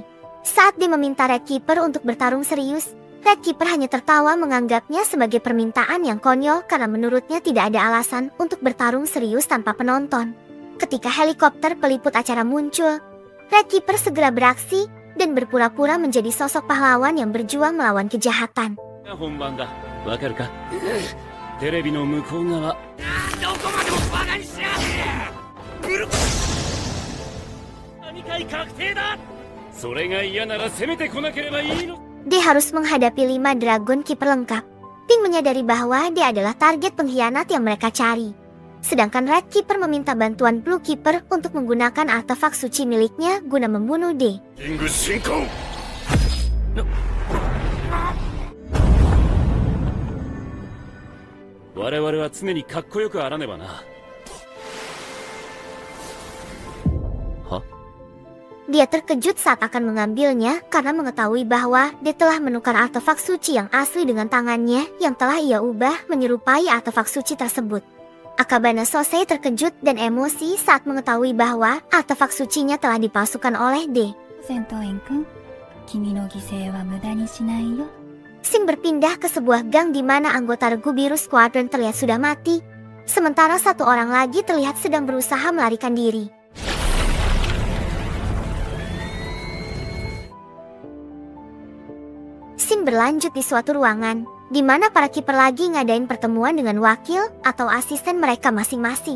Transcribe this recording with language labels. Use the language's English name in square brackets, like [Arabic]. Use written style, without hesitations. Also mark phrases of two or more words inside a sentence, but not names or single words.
[Indonesian] Saat dia meminta Red Keeper untuk bertarung serius, Red Keeper hanya tertawa menganggapnya sebagai permintaan yang konyol karena menurutnya tidak ada alasan untuk bertarung serius tanpa penonton. Ketika helikopter peliput acara muncul, Red Keeper segera beraksi dan berpura-pura menjadi sosok pahlawan yang berjuang melawan kejahatan. [Japanese] 本番だ。わかるか？テレビの向こう側。どこまでもバカにしやがって。ブル。2回確定だ。それが嫌なら攻めてこなければいいの。 [Indonesian] Dia harus menghadapi 5 Dragon Keeper lengkap. Ping menyadari bahwa dia adalah target pengkhianat yang mereka cari. Sedangkan Red Keeper meminta bantuan Blue Keeper untuk menggunakan artefak suci miliknya guna membunuh D. [Japanese] リング進行。我々は常にかっこよくあらねばな。は？ [Indonesian] Dia terkejut saat akan mengambilnya karena mengetahui bahwa dia telah menukar artefak suci yang asli dengan tangannya yang telah ia ubah menyerupai artefak suci tersebut. Akabane Sosei terkejut dan emosi saat mengetahui bahwa artefak sucinya telah dipalsukan oleh D. [Japanese] 戦闘員くん、君の犠牲は無駄にしないよ。 [Indonesian] Shin berpindah ke sebuah gang di mana anggota Regu Biru Squadron terlihat sudah mati, sementara satu orang lagi terlihat sedang berusaha melarikan diri. Shin berlanjut di suatu ruangan, di mana para kiper lagi ngadain pertemuan dengan wakil atau asisten mereka masing-masing.